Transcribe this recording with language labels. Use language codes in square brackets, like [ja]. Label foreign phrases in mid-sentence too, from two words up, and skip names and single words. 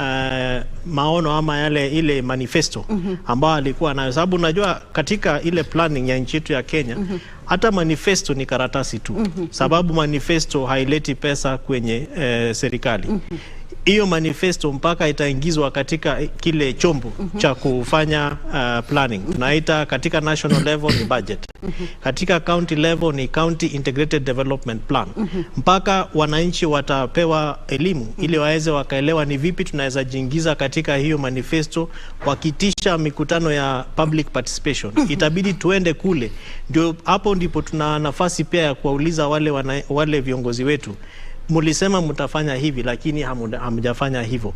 [sw] maono ama ile manifesto ambao alikuwa nayo, sababu unajua katika ile planning ya nchi yetu ya Kenya hata manifesto ni karatasi tu, sababu manifesto haileti pesa kwenye serikali. Hiyo manifesto mpaka itaingizwa katika kile chombo cha kufanya planning. Tunaita katika [en] national level [sw] ni budget. [en] Katika county level ni county integrated development plan. [sw] Mpaka wananchi watapewa elimu ili waweze wakaelewa ni vipi tunaweza jiingiza katika hiyo manifesto, wakitisha mikutano ya [en] public participation. [sw] Itabidi tuende kule. Ndio hapo ndipo tuna nafasi pia ya kuwauliza wale viongozi wetu, mulisema mtafanya hivi lakini hamjafanya hivyo.